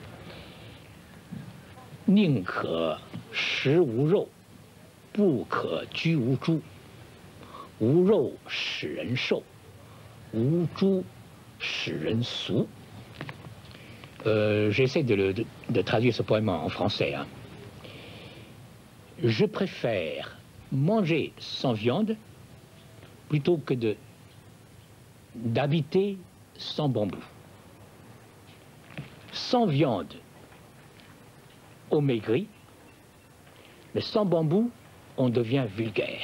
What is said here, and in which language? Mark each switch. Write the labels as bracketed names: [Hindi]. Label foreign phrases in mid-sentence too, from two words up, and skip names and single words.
[Chinese] 宁可食无肉，不可居无猪。无肉使人瘦，无猪使人俗。 [French] J'essaie de traduire ce poème en français. Hein. Je préfère manger sans viande plutôt que d'habiter sans bambou. Sans viande, on maigrit, mais sans bambou, on devient vulgaire.